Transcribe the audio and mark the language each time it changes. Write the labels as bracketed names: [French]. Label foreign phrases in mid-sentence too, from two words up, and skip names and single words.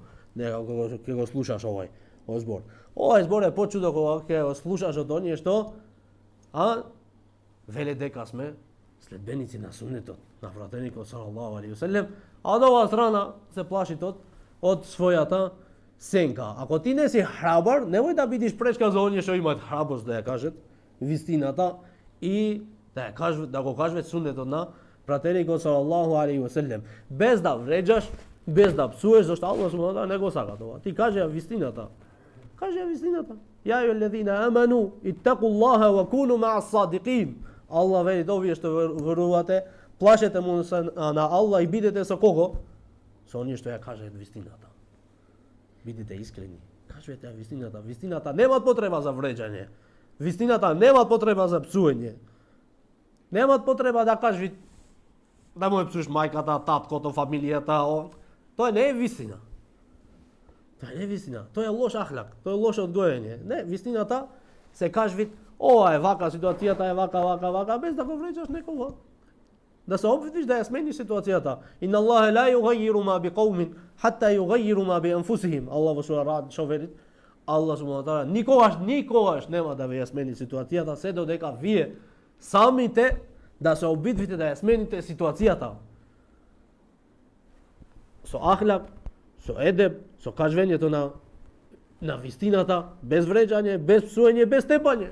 [Macedonian] Не кога ќе го слушаш овој збор. Овој збор е почудо кога ќе го слушаш од оние што веле дека сме следбеници на суннетот, на пратеникот [Arabic] صلى الله عليه وسلم, [Macedonian] а од оваа страна се плашит од својата сенка. Ако ти не си храбар, немој да бидиш пречка за оние што имаат храброст да ја кажат вистината и да го кажат суннетот на пратеникот [Arabic] صلى الله عليه وسلم, [Macedonian] без да вреđаш, без да псуеш, зашто [Arabic] الله سبحانه وتعالى [Macedonian] не го сака тоа. Ти кажи вистината. Кажи вистината. [Arabic] يا أيها الذين آمنوا اتقوا الله وكونوا مع الصادقين. [Macedonian] Аллах вели овие што верувате, плашете му на Аллах и бидете со кого? Со оние што ја кажат вистината. Бидете искрени. Кажете вистината. Вистината нема потреба за вреđање. Вистината нема потреба за псување. Нема потреба да кажеш да му псуеш мајката, таткото, фамилијата. Тоа не е вистина. Тоа не е вистина. Тоа е лош ахлак. Тоа е лошо одгојање. Не, вистината се кажеш ова е вака, ситуацијата е вака, без да го вреđаш некого. Да се обидиш да ја смениш ситуацијата. [Arabic] إن الله لا يغير ما بقوم حتى يغيروا ما بأنفسهم. [Macedonian] Аллах во сура Рад што вели? [Arabic] الله سبحانه وتعالى [Macedonian] никогаш нема да ви ја смени ситуацијата се додека вие самите да се обидвите да ја смените ситуацијата. Со ахлак, со едеб, со кажувањето на вистината, без вреđање, без псување, без тепање.